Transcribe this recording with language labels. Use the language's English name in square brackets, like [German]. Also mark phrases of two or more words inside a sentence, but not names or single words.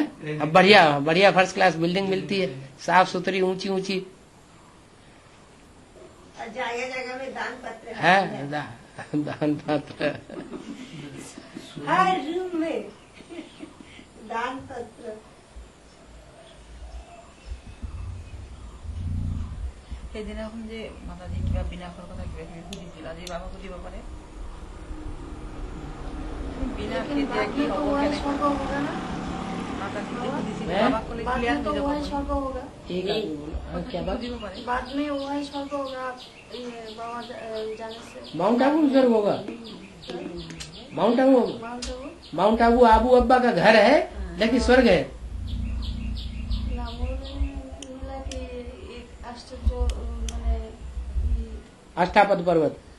[Hindi] अब बढ़िया बढ़िया [English] first class building [Hindi] मिलती है, साफ सुथरी, ऊंची ऊंची जगह जगह में दान पत्र है। दान पत्र हर रूम में दान पत्र। [Assamese] সেইদিনাখন যে মাতাজী কিবা বিনাশৰ কথা কিবা কিবি সুধিছিল, আজি বাবা সুধিব পাৰে। বিনাশ কেতিয়া কি হ'ব, মাতাজী যে সুধিছিল বাবাক ক'লে ক্লিয়াৰ হৈ যাব। [Hindi] क्या बात? बाद में वो है स्वर्ग होगा बाबा जाने से। माउंट आबू स्वर्ग होगा। माउंट आबू माउंट आबू आबू अब्बा का घर है, लेकिन स्वर्ग है। अष्टापद पर्वत।